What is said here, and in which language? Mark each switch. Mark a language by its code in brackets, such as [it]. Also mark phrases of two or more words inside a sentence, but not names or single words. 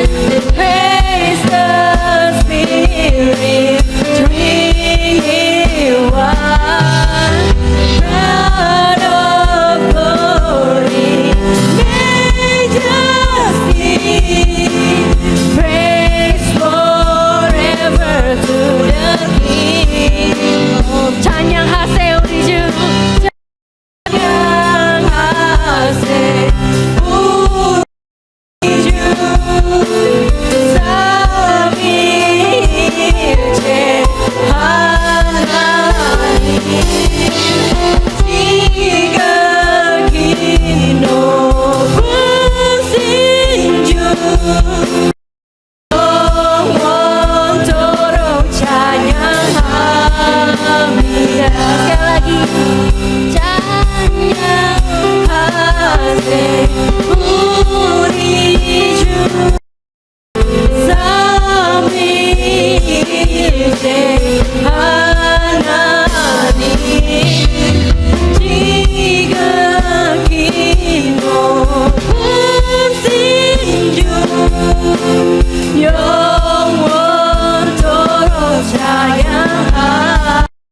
[en] Praise the Spirit, three in one. God of glory, majesty, praise forever to the King. [ko] 찬양하세 우리 주, 찬양하세 우리 주. 삼위일체 하나님 지극히 높으신 주 영원토록 찬양합니다. [id] sekali lagi [ko] 찬양하세 우리 주. 삼위일체 하나님 지극히 높으신 주 영원토록 찬양합니다.